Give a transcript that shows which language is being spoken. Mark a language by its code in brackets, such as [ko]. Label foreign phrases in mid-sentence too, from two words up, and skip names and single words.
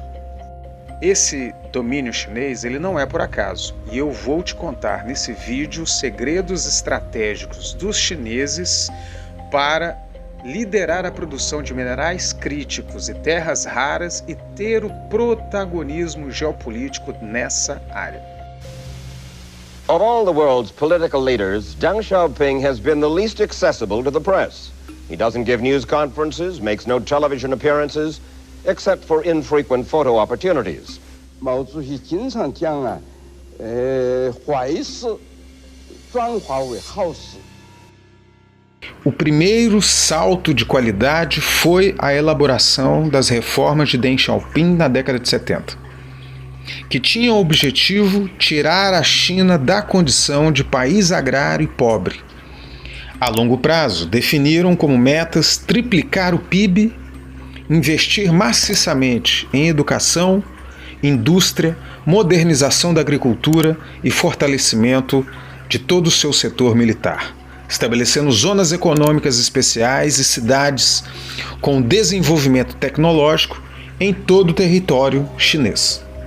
[pt] Esse domínio chinês, ele não é por acaso, e eu vou te contar nesse vídeo os segredos estratégicos dos chineses para liderar a produção de minerais críticos e terras raras e ter o protagonismo geopolítico nessa área. [en] Of all the world's political leaders, Deng Xiaoping has been the least accessible to the press. He doesn't give news conferences, makes no television appearances, except for infrequent photo opportunities. [zh] 毛主席经常讲啊，坏事转化为好事。 [pt] O primeiro salto de qualidade foi a elaboração das reformas de Deng Xiaoping na década de 70, que tinham o objetivo tirar a China da condição de país agrário e pobre. A longo prazo, definiram como metas triplicar o PIB, investir maciçamente em educação, indústria, modernização da agricultura e fortalecimento de todo o seu setor militar, estabelecendo zonas econômicas especiais e cidades com desenvolvimento tecnológico em todo o território chinês.